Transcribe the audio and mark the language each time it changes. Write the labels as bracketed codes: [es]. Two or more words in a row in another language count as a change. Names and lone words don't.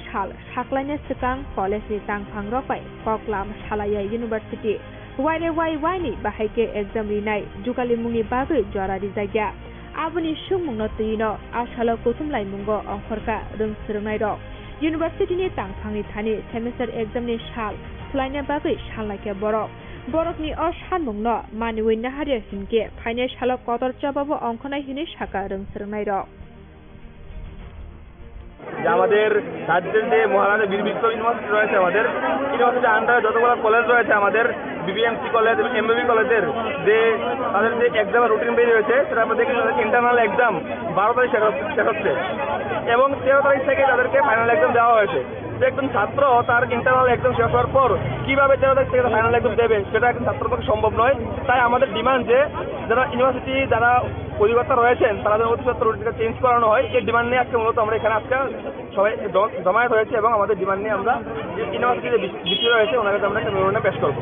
[trp] sal saklaina sikang college ni tangphang rok bai koklam salaya University wai ni bahaike exam rinai jukali mungni bagai jora rijaya aboni sungmungno tuino asalo puthum lai mungo ongkhorka rung srnai rok University ni tangphangni thani [en] semester exam [trp] ni sal slaina bagai salaikya borok Borokni o sanmungno maniwi naharia hinke phaine salo kotor chababo অংখনাই হিনে শাকা রং সরনাই রক [bn] যে আমাদের রাজ্যের যে মহারাজা বীর বিক্রম ইউনিভার্সিটি রয়েছে আমাদের ইউনিভার্সিটির আন্ডারে যতগুলো কলেজ রয়েছে আমাদের বিবিএমসি কলেজ এবং এমবিবি কলেজের যে তাদের যে এক্সামের রুটিন বেরিয়ে রয়েছে সেটা আমরা দেখি [en] internal exam [bn] 12 তারিখ শেষ হচ্ছে এবং 13 তারিখ থেকে তাদেরকে [en] final exam [bn] দেওয়া হয়েছে একজন ছাত্র তার [en] internal exam [bn] শেষ হওয়ার পর কিভাবে 13 তারিখ থেকে [en] final exam [bn] দেবে সেটা একজন ছাত্রের পক্ষে সম্ভব নয় তাই আমাদের ডিমান্ড যে যারা ইউনিভার্সিটি যারা অধিকর্তা রয়েছেন তারা যেন অতিসত্বর রুটিনটা চেঞ্জ করানো হয় এই ডিমান্ড নিয়ে আজকে মূলত আমরা এখানে আজকে সবাই জমায়েত হয়েছে এবং আমাদের ডিমান্ড নিয়ে আমরা ইউনিভার্সিটি যে ভিসি রয়েছে ওনার কাছে আমরা একটা মেমোরেন্ডাম পেশ করবো